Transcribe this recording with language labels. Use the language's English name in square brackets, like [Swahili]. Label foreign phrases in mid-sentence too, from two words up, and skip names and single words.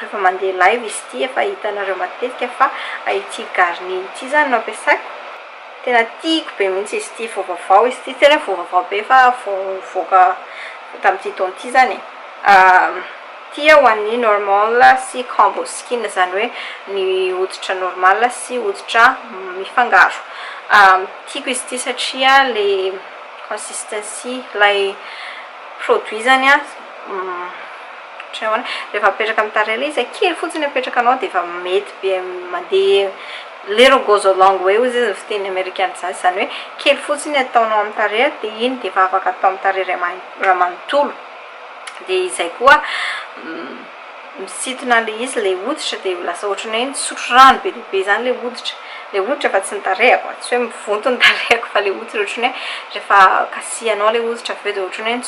[Malagasy] rehefa mandeha live izy ty efa hitanareo matetika fa ity garni ity zany no ampiasaiko tena tiako be mihitsy izy ty vaovao izy ty tena vaovao be fa voaka tamin'ity taona ty zany tia ho an'ny normal sy [English] combo skin [Malagasy] zany hoe ny hoditra normal sy hoditra mifangaro tiako izy ty satria le consistency lay produit zany rehefa apetraka amin'ny tarehy izy kely fotsiny apetraka anao de efa mety be mandeha [English] little goes a long way [Malagasy] ozy izy fiteny amerikana zany hoe kely fotsiny ataonao amin'ny tarehy de iny de efa afaka atao amin'ny tarehy raha manontolo de izay koa misitona le izy le hoditra de lasa ohatrany hoe sotro rano be be zany le hoditra fa tsy ny tarehako tsy hoe mivonto ny tarehako fa le hoditra ohatrany hoe rehefa kasianao le hoditra avy eo de ohatrany hoe